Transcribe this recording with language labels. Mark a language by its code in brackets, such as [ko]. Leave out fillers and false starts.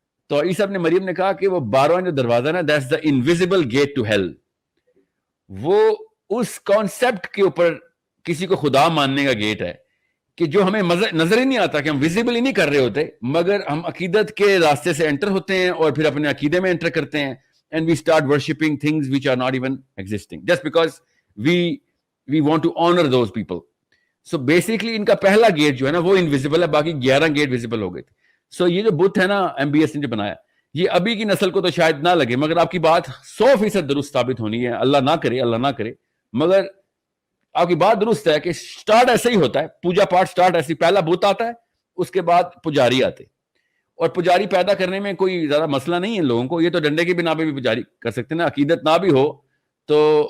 [ur] تو عیسیٰ ابن مریم نے کہا کہ وہ 12واں جو دروازہ نا, [en] that's the invisible gate to hell. [ur] وہ اس کانسیپٹ کے اوپر کسی کو خدا ماننے کا گیٹ ہے کہ جو ہمیں نظر ہی نہیں آتا, کہ ہم ویزیبل ہی نہیں کر رہے ہوتے, مگر ہم عقیدت کے راستے سے انٹر ہوتے ہیں اور پھر اپنے عقیدے میں انٹر کرتے ہیں. [en] and we start worshipping things which are not even existing just because we want to honor those people. [ur] so basically ان کا پہلا گیٹ جو ہے نا وہ انویزیبل ہے, باقی 11 گیٹ ویزیبل ہو گئے تھے. so یہ جو بت ہے نا MBS نے جو بنایا, یہ ابھی کی نسل کو تو شاید نہ لگے, مگر آپ کی بات 100% درست ثابت ہونی ہے. اللہ نہ کرے, مگر آپ کی بات درست ہے کہ سٹارٹ ایسے ہی ہوتا ہے, پوجا پاٹ سٹارٹ ایسے, پہلا بت آتا ہے, اس کے بعد پجاری آتے, اور پجاری پیدا کرنے میں کوئی زیادہ مسئلہ نہیں ہے لوگوں کو. یہ تو ڈنڈے کی بنا پہ بھی پجاری کر سکتے ہیں نا, عقیدت نہ بھی ہو تو.